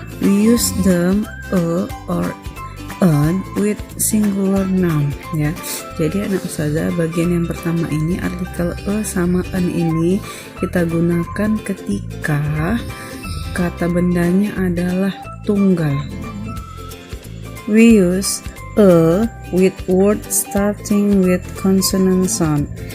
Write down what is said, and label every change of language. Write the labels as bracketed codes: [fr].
[en] We use them or an with singular noun ya. [id] Jadi anak ustazah, bagian yang pertama ini artikel sama an ini kita gunakan ketika kata bendanya adalah tunggal. [en] We use with word starting with consonant sound.